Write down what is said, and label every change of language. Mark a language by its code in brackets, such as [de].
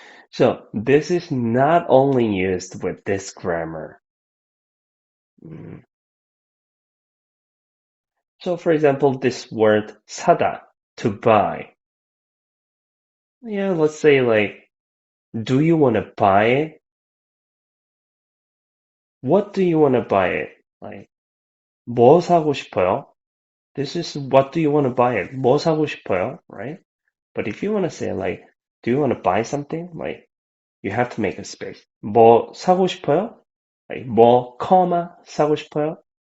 [en] So this is not only used with this grammar. Mm. So for example, this word 사다, to buy. Yeah, let's say like, do you want to buy it? What do you want to buy it? Like, [ko] 뭐 사고 싶어요? [en] This is what do you want to buy it? [ko] 뭐 사고 싶어요? [en] Right? But if you want to say like, do you want to buy something? Like, you have to make a space. [ko] 뭐 사고 싶어요? Like, 뭐, 사고 싶어요?